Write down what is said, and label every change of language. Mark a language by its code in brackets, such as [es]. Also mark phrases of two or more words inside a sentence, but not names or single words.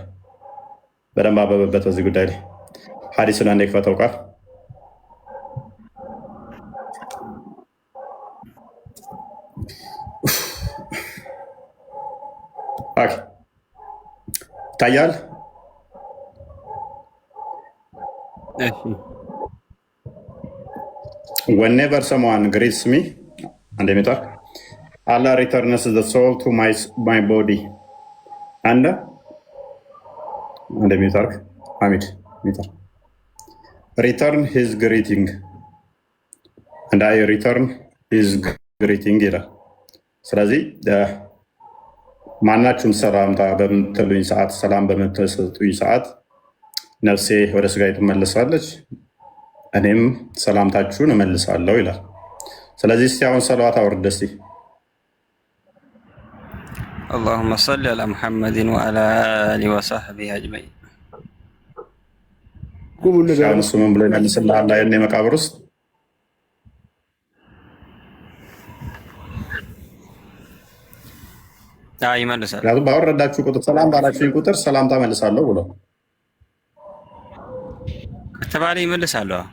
[am] በደንብ አበበበት በዚህ ጉዳይ ላይ ሀዲሱን አንዴ ክፈተው ቃል [en] ይታያል። whenever someone greets me and Allah returns the soul to my body and return his greeting and I return his greeting [am] ይላል። ስለዚህ ማናችሁም ሰላምታ በምትሉኝ ሰዓት፣ ሰላም በምትሰጡኝ ሰዓት ነፍሴ ወደ ስጋዬ ትመለሳለች፣ እኔም ሰላምታችሁን እመልሳለሁ ይላል። ስለዚህ እስቲ አሁን ሰለዋት አውርድ እስቲ። [ar] اللهم صل على محمد وعلى آله وصحبه أجمعين። [am] እሱ ምን ብሎ ይመልስልሃል? የኔ መቃብር ውስጥ ይመልሳል። ባወረዳችሁ ቁጥር ሰላም ባላችሁኝ ቁጥር ሰላምታ መልሳለሁ ብሎ ከተባለ ይመልሳሉ።